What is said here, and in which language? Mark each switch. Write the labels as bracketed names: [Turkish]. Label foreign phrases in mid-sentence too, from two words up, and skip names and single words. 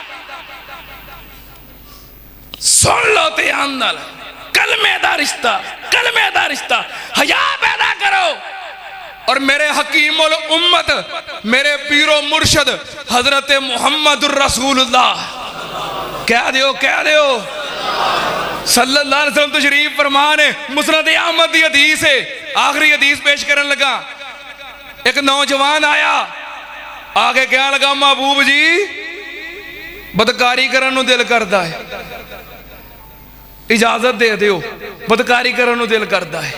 [Punjabi] سن لو دھیان نال، کلمے دا رشتہ، کلمے دا رشتہ، حیا پیدا کرو. اور میرے حکیم الامت، میرے پیر و مرشد حضرت محمد رسول اللہ، کہہ دیو [Arabic] صلى الله عليه وسلم [Punjabi] تشریف فرمان ہے. مسند احمد دی حدیث ہے، آخری حدیث پیش کرن لگا. ایک نوجوان آیا، آکے کہنے لگا محبوب جی بدکاری کرن نوں دل کردا ہے، اجازت دے دیو، بدکاری کرن نوں دل کردا ہے, इजाजत दे दियो, बदकारी करन नू दिल करदा है।